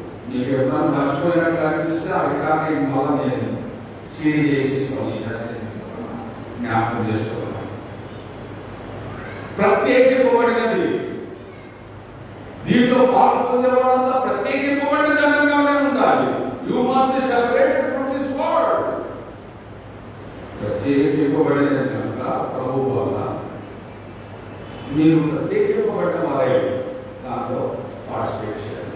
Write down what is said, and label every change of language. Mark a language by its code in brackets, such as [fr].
[te] మీకు ఎప్పుడన్నా మర్చిపోయినట్టు అనిపిస్తే ఆ రికార్డింగ్ మళ్ళా నేను సీడీ చేసిస్తాను. జ్ఞాపకం చేసుకోవాలి. ప్రత్యేకింపబడినది. దీంట్లో పాల్గొనేవాడంతా ప్రత్యేకింపబడిన జనంగానే ఉండాలి. [en] You must be separated from this world. [te] ప్రత్యేకింపబడినది కనుక ప్రభు వల్ల మీరు ప్రత్యేకింపబడిన వారే దాంట్లో పార్టిసిపేట్ చేయాలి.